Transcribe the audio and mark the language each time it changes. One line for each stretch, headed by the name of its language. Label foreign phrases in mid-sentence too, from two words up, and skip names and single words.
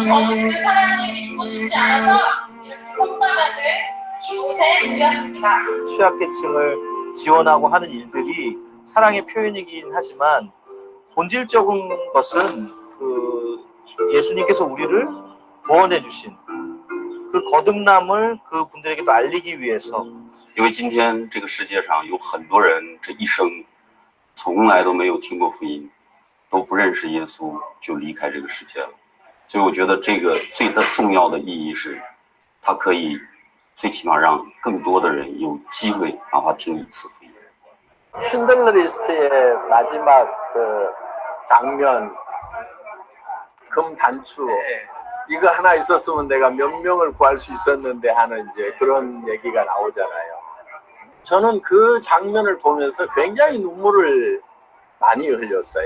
Korean: 저는 그 사랑을 잊고 싶지 않아서 이렇게 손바닥을 이곳에 드렸습니다. 취약계층을 지원하고 하는 일들이 사랑의 표현이긴 하지만 본질적인 것은 그 예수님께서 우리를 구원해 주신 그 거듭남을 그 분들에게도 알리기 위해서.
Chinese: 因为今天这个世界上有很多人这一生从来都没有听过福音，都不认识耶稣就离开这个世界了。所以我觉得这个最重要的意义是，它可以最起码让更多的人有机会哪怕听一次福音。
Korean: 쉰들러 리스트의 마지막 그 장면, 금 단추, 이거 하나 있었으면 내가 몇 명을 구할 수 있었는데 하는 이제 그런 얘기가 나오잖아요. 저는 그 장면을 보면서 굉장히 눈물을 많이 흘렸어요.